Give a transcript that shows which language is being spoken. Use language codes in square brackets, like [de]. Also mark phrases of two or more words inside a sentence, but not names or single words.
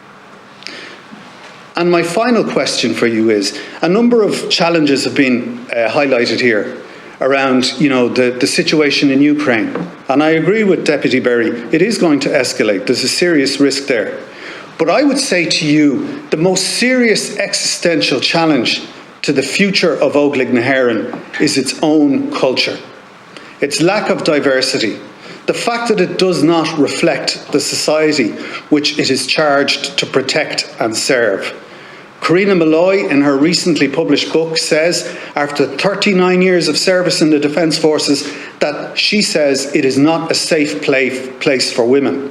[en] And my final question for you is, a number of challenges have been highlighted here around, the situation in Ukraine. And I agree with Deputy Berry, it is going to escalate. There's a serious risk there. But I would say to you, the most serious existential challenge to the future of Óglaigh na hÉireann is its own culture, its lack of diversity, the fact that it does not reflect the society which it is charged to protect and serve. Karina Malloy, in her recently published book, says, after 39 years of service in the Defence Forces, that she says it is not a safe place for women.